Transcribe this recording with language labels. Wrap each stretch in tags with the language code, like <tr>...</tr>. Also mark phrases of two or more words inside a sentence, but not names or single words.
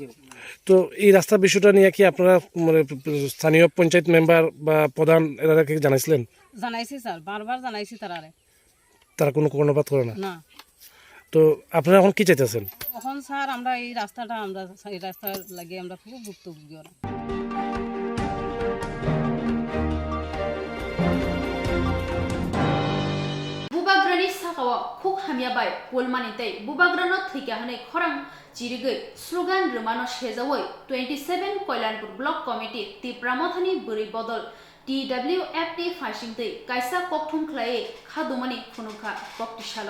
<bn>তো এই রাস্তার বিষয়টা নিয়ে কি আপনারা মানে স্থানীয় পঞ্চায়েত মেম্বার বা প্রধান এরা কি জানাইছিলেন? জানাইছি স্যার, বারবার জানাইছি তারা কোনো কর্ণপাত করে না? না। তো আপনারা এখন কি চাইতেছেন? এখন স্যার আমরা এই রাস্তাটা এই রাস্তার লাগে আমরা খুব ভুক্তভোগী ওরা।</bn> <trp>बुबाग्रानि साखाव खुक हामियाबाय पुलमानितै बुबाग्रानो थैकाहानै खरां जिरिगै स्लोगान रोमानो सेजावै 27 कल्याणपुर ब्लक कमिटी तिप्रामथानि बुरै बदल TWF नि फाइसिंतै कायसा कक्थुम ख्लायै खादुमानि खुनुखा कक्तिशाल</trp>